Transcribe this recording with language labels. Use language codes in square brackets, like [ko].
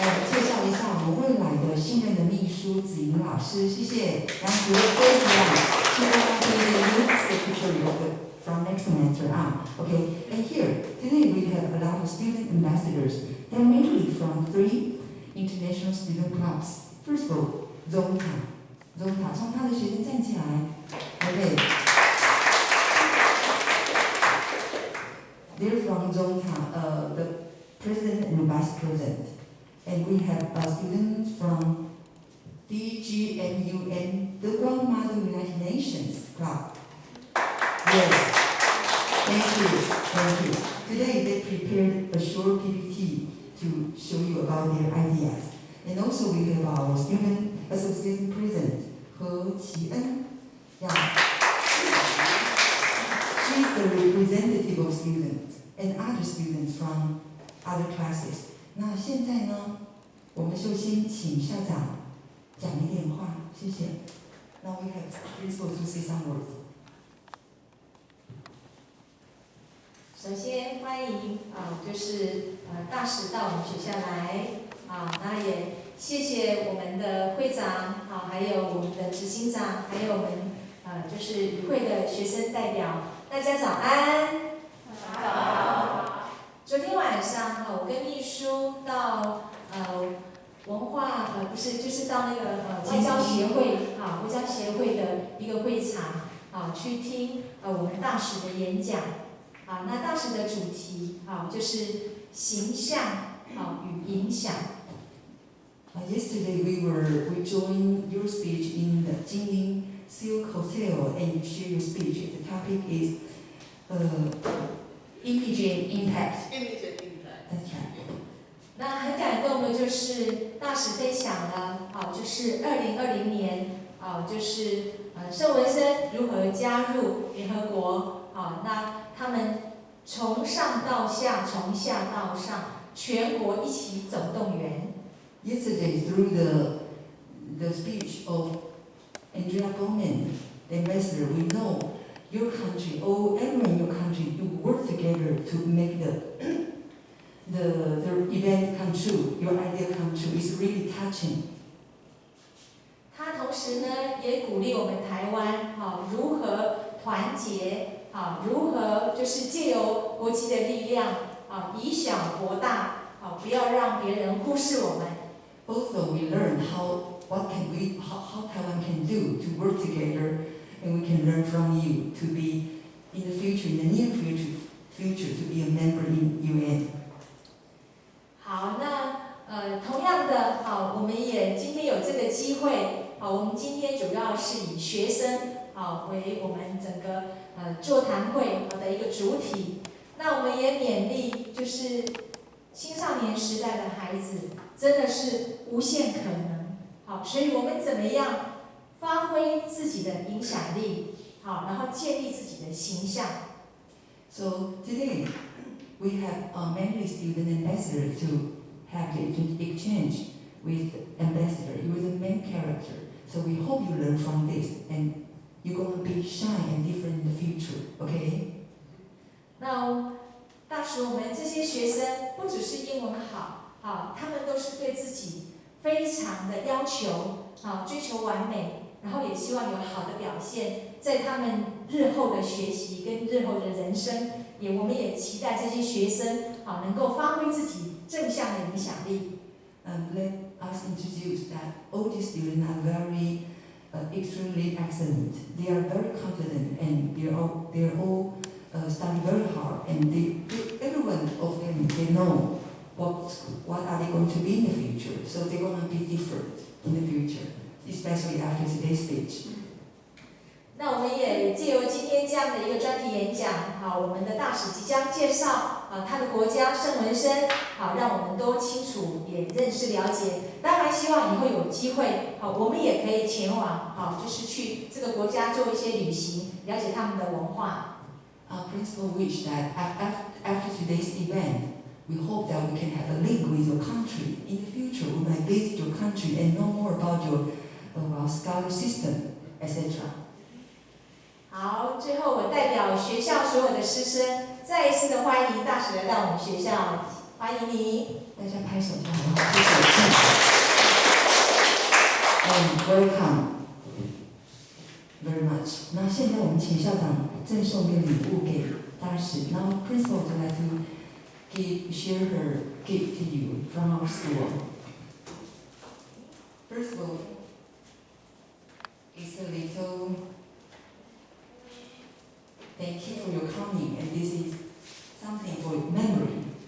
[zh] 介绍一下我们未来的新任的秘书子莹老师，谢谢。然后 [en] she will be the new secretary from next semester on. Okay, and here, today we have a lot of student ambassadors. They're mainly from 3 international student clubs. First of all, Zonta, [zh] 从他的学生站起来。 [en] Okay. They're from Zonta, the president and vice president. And we have students from DGMUN, the Grandmother United Nations Club. Yes, thank you. Today they prepared a short PPT to show you about their ideas. And also we have our student association president, He Qi-en. She's the representative of students and other students from other classes. [zh] 那现在呢，我们就先请校长讲一点话，谢谢。 [en] Now we have principal to say some words. [zh] 首先欢迎就是大使到我们学校来那也谢谢我们的会长还有我们的执行长，还有我们就是与会的学生代表，大家早安。早。昨天晚上我跟秘书到文化就是到那个外交协会的一个会场去听我们大使的演讲那大使的主题就是形象与影响。 [en] Yesterday we joined your speech in the Jingling Silk Hotel and you share your speech. The topic is image and impact. That's right. [zh] 那很感动的就是大使分享了就是2020年就是圣文森如何加入联合国，那他们从上到下，从下到上，全国一起总动员。 [en] Yesterday, through the speech of Andrea Bowman, the ambassador, we know your country, everyone in your country, you work together to make the event come true, your idea come true. It's really touching. [zh] 他同时呢，也鼓励我们台湾，如何团结，如何就是借由国际的力量，以小博大，不要让别人忽视我们。 [en] Also, we learn how Taiwan can do to work together, and we can learn from you to be in the future, in the near future, to be a member in UN. [zh] 好，那同样的，我们也今天有这个机会，我们今天主要是以学生为我们整个座谈会的一个主体。那我们也勉励，就是青少年时代的孩子真的是无限可能，所以我们怎么样发挥自己的影响力，然后建立自己的形象。 [en] So today we have many student ambassadors to have the exchange with ambassador. You are the main character. So we hope you learn from this and you're going to be shine and different in the future. Okay? [zh] 那大使，我们这些学生不只是英文好，他们都是对自己非常的要求，追求完美，然后也希望有好的表现，在他们日后的学习跟日后的人生，我们也期待这些学生能够发挥自己正向的影响力。 [en] Let us introduce that all these students are very extremely excellent. They are very confident and they're all study very hard, and everyone of them, they know what are they going to be in the future. So they're going to be different in the future, especially after today's speech. [zh] 那我们也借由今天这样的一个专题演讲，我们的大使即将介绍他的国家圣文森，让我们都清楚也认识了解。当然，希望以后有机会，我们也可以前往，就是去这个国家做一些旅行，了解他们的文化。 [en] Our principal wish that after today's event, we hope that we can have a link with your country. In the future, we might visit your country and know more about our scholar system, etc. [zh] 好，最后我代表学校所有的师生，再一次的欢迎大使来到我们学校，欢迎你。大家拍手就好了，谢谢。 [en] Welcome very much. [zh] 那现在我们请校长赠送一个礼物给大使。 [en] Now principal would like to share her gift to you from our school. First of all, it's a little thank you for your coming, and this is something for memory.